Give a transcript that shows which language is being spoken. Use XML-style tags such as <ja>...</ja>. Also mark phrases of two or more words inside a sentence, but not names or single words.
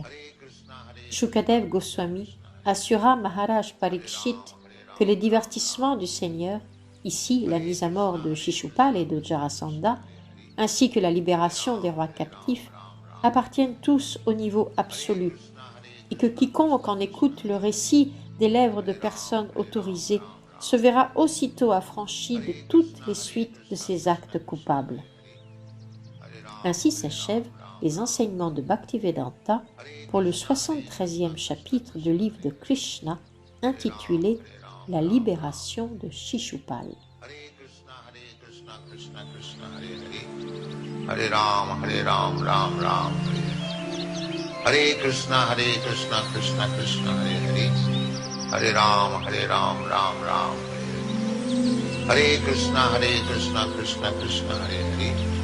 <fr>Shukadev Goswami assura Maharaj Parikshit que les divertissements du Seigneur, ici la mise à mort de Shishupal et de Jarasandha, ainsi que la libération des rois captifs, appartiennent tous au niveau absolu, et que quiconque en écoute le récit des lèvres de personnes autorisées se verra aussitôt affranchi de toutes les suites de ses actes coupables. Ainsi s'achèvent les enseignements de Bhaktivedanta pour le 73e chapitre du livre de Krishna intitulé « La libération de Shishupal ». Hare Ram, Ram Ram, Hare Krishna, Krishna Krishna, Hare Hare. Hare Ram, Ram Ram, Hare Krishna, Krishna Krishna, Hare Hare.</fr>